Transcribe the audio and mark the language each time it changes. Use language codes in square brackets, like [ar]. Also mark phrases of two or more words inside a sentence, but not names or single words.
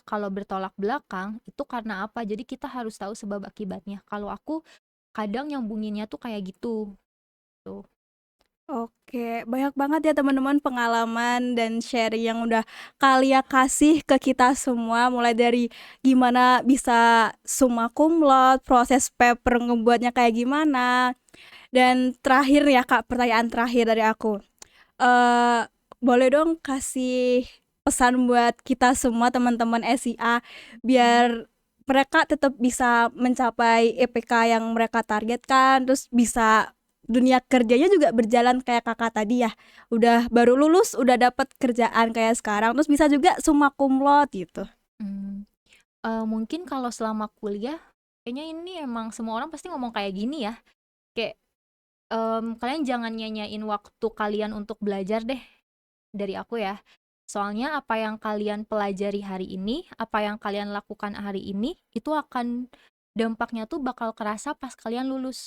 [id] Kalau bertolak belakang, itu karena apa? Jadi kita harus tahu sebab akibatnya. Kalau aku kadang nyambunginnya tuh kayak gitu. Tuh. Oke, banyak banget ya teman-teman pengalaman dan sharing yang udah kalian kasih ke kita semua, mulai dari gimana bisa [la] summa cum laude, [id] proses paper ngebuatnya kayak gimana, dan terakhir ya Kak, pertanyaan terakhir dari aku. Eee, Boleh dong kasih pesan buat kita semua teman-teman SIA Hmm. biar mereka tetap bisa mencapai EPK yang mereka targetkan, terus bisa dunia kerjanya juga berjalan kayak Kakak tadi ya, udah baru lulus udah dapat kerjaan kayak sekarang, terus bisa juga [la] summa cum laude [id] gitu. Hmm. Mungkin kalau selama kuliah, kayaknya ini emang semua orang pasti ngomong kayak gini ya. Kayak kalian jangan nyanyain waktu kalian untuk belajar deh, dari aku ya. Soalnya apa yang kalian pelajari hari ini, apa yang kalian lakukan hari ini, itu akan dampaknya tuh bakal kerasa pas kalian lulus.